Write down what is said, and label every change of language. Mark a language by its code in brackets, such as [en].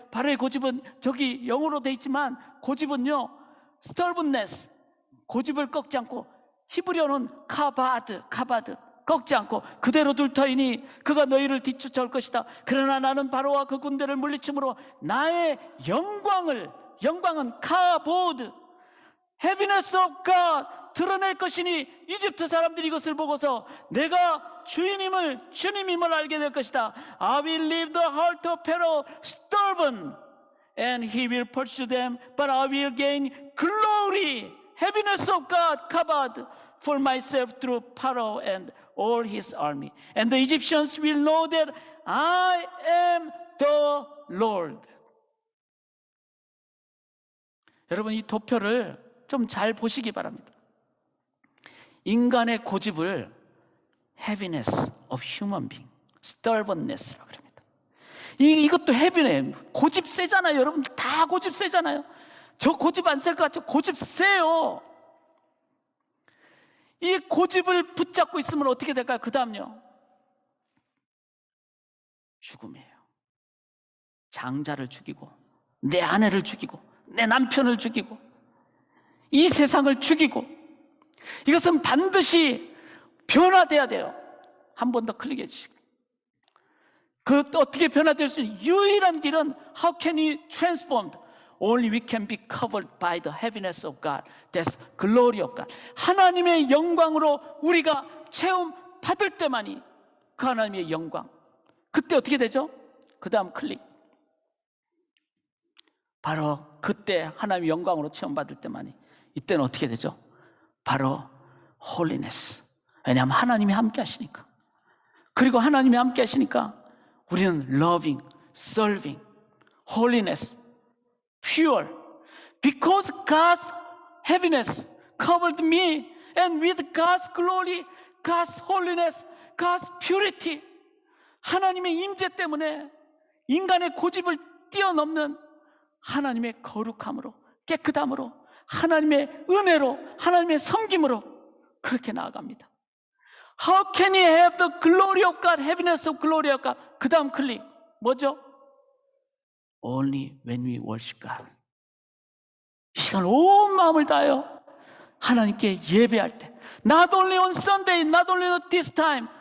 [ko] 바로의 고집은 저기 영어로 돼 있지만 고집은요, stubbornness, 고집을 꺾지 않고, 히브리어는 카바드, 꺾지 않고 그대로 둘 터이니 그가 너희를 뒤쫓아올 것이다. 그러나 나는 바로와 그 군대를 물리침으로 나의 영광은 카보드, [en] heaviness of God [ko] 드러낼 것이니 이집트 사람들이 이것을 보고서 내가 주님임을 알게 될 것이다. [en] I will leave the heart of Pharaoh stubborn and he will pursue them, but I will gain glory, heaviness of God covered for myself through Pharaoh and all his army, and the Egyptians will know that I am the Lord. [ko] 여러분, 이 도표를 좀 잘 보시기 바랍니다. 인간의 고집을 [en] heaviness of human being, stubbornness [ko] 라고 합니다. 이것도 heaviness, 고집 세잖아요. 여러분들 다 고집 세잖아요. 저 고집 안 셀 것 같죠? 고집 세요. 이 고집을 붙잡고 있으면 어떻게 될까요? 그 다음요, 죽음이에요. 장자를 죽이고, 내 아내를 죽이고, 내 남편을 죽이고, 이 세상을 죽이고, 이것은 반드시 변화돼야 돼요. 한 번 더 클릭해 주시고, 그 어떻게 변화될 수 있는 유일한 길은 [en] how can we transformed? Only we can be covered by the heaviness of God, that's glory of God. [ko] 하나님의 영광으로 우리가 체험 받을 때만이 그 하나님의 영광. 그때 어떻게 되죠? 그 다음 클릭. 바로 그때 하나님의 영광으로 체험 받을 때만이, 이때는 어떻게 되죠? 바로 holiness. 왜냐하면 하나님이 함께 하시니까. 그리고 하나님이 함께 하시니까 우리는 [en] loving, serving, holiness, pure. Because God's heaviness covered me, and with God's glory, God's holiness God's purity, [ko] 하나님의 임재 때문에 인간의 고집을 뛰어넘는 하나님의 거룩함으로, 깨끗함으로, 하나님의 은혜로, 하나님의 섬김으로 그렇게 나아갑니다. [en] How can we have the glory of God, heaviness of glory of God? [ko] 그 다음 클릭 뭐죠? [en] Only when we worship God. [ko] 이 시간 온 마음을 다하여 하나님께 예배할 때, [en] not only on Sunday, not only at this time.